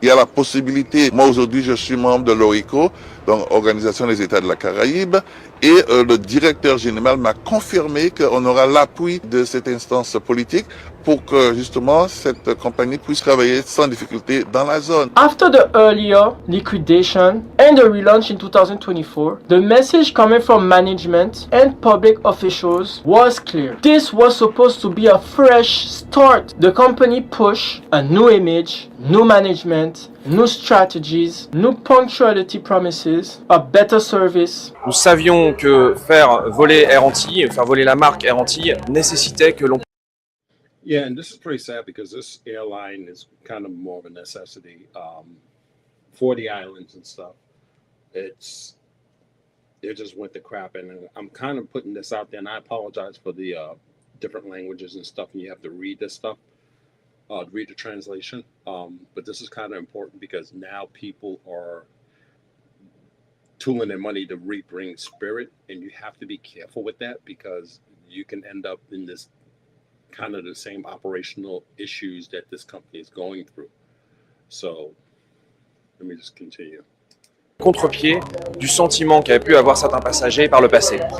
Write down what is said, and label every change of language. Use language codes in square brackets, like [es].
[fr] Il y a la possibilité, moi aujourd'hui je suis membre de l'ORICO, donc Organisation des États de la Caraïbe, et le directeur général m'a confirmé qu'on aura l'appui de cette instance politique pour que justement cette compagnie puisse travailler sans difficulté dans la zone. [en] After the earlier liquidation and the relaunch in 2024, the message coming from management and public officials was clear. This was supposed to be a fresh start. The company pushed a new image, new management, new strategies, new punctuality promises, a better service. [fr] Nous savions que faire voler Air Antilles, faire voler la marque Air Antilles nécessitait que l'on... [en] Yeah, and this is pretty sad because this airline is kind of more of a necessity for the islands and stuff. It just went to crap, and I'm kind of putting this out there, and I apologize for the different languages and stuff, and you have to read this stuff, read the translation. But this is kind of important because now people are tooling their money to rebring spirit, and you have to be careful with that because you can end up in this kind of the same operational issues that this company is going through. So let me just continue. [fr] Contre-pied du sentiment qu'avaient pu avoir certains passagers par le passé.